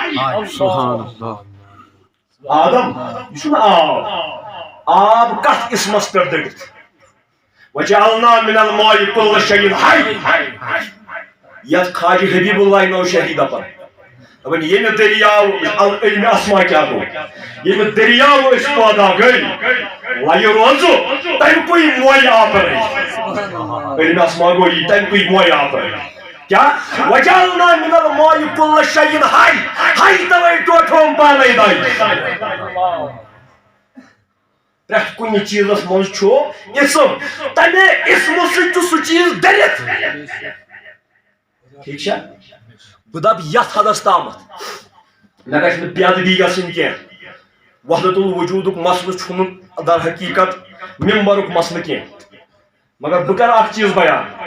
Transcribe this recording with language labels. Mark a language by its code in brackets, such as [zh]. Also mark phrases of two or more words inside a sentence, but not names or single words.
[ks] آدم یہ چھُنہٕ آب کتھ اسمس پٮ۪ٹھ دٔڑِتھ [ar] وجعلنا من الماء كل شيء حي [ks] یتھ خواجہ حبیب اللہ نوشہری دپان دپان ییٚمہِ دٔریاو علمِ اسما کیٛاہ گوٚو ییٚمہِ دٔریاو أسۍ پٲدا گٔے لَیہِ روزو تَمہِ کُے مویہِ آپرے علمِ اسما گوٚو یہِ تَمہِ کُے مویہِ آپرے کیا [ar] وجعلنا من الماء كل شيء حي [ks] توے ٹوٹھوم پانے دائی پرٛٮ۪تھ کُنہِ چیٖزس منٛز چھُ اسم تمے اسمہٕ سۭتۍ چھُ سُہ چیٖز دٔرِتھ ٹھیٖک چھا بہٕ دپ یتھ حدس تامتھ مےٚ گژھِ نہٕ بے ادبی گژھٕنۍ کینٛہہ وحدت الوجوٗدُک مسلہٕ چھُنہٕ در حقیٖقت ممبرُک مسلہٕ کینٛہہ مگر بہٕ کرٕ اکھ چیٖز بیان